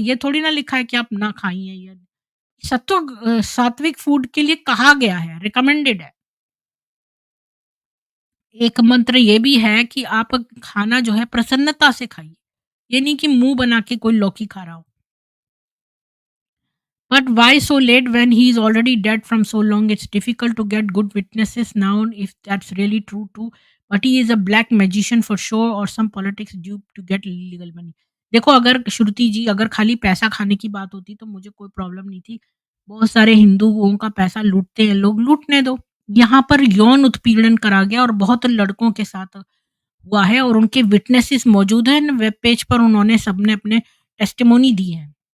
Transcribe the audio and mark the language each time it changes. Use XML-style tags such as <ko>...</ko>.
<hi>ये थोड़ी ना लिखा है कि आप ना खाइए। ये सात्विक फूड के लिए कहा गया है, रिकमेंडेड है। एक मंत्र ये भी है कि आप खाना जो है प्रसन्नता से खाइए, ये नहीं कि मुंह बना के कोई लौकी खा रहा हो।</hi> <en>But why so late when he is already dead from so long? It's difficult to get good witnesses now if that's really true too. But he is a black magician for sure or some politics due to get illegal money.</en> <hi>देखो अगर श्रुति जी अगर खाली पैसा खाने की बात होती तो मुझे कोई प्रॉब्लम नहीं थी। बहुत सारे हिंदुओं का पैसा लूटते हैं लोग, लूटने दो। यहाँ पर यौन उत्पीड़न करा गया और बहुत लड़कों के साथ हुआ है और उनके विटनेसेस मौजूद हैं। वेब पेज पर उन्होंने सबने अपने टेस्टिमोनी दी है।</hi>